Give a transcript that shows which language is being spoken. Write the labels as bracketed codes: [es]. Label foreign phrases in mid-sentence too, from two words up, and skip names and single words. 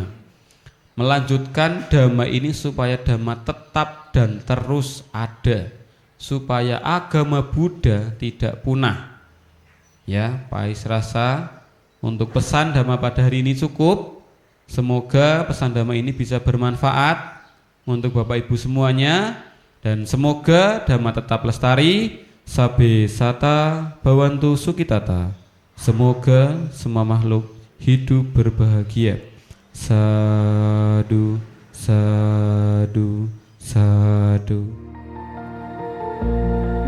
[id] Melanjutkan dhamma ini supaya dhamma tetap dan terus ada, supaya agama Buddha tidak punah. Ya, Pak Ais rasa untuk pesan dhamma pada hari ini cukup. Semoga pesan dhamma ini bisa bermanfaat untuk Bapak Ibu semuanya. Dan semoga dhamma tetap lestari, [pi] sabe sata bawantu sukitata. [id] Semoga semua makhluk hidup berbahagia. [pi] Sadu, sadu, sadu.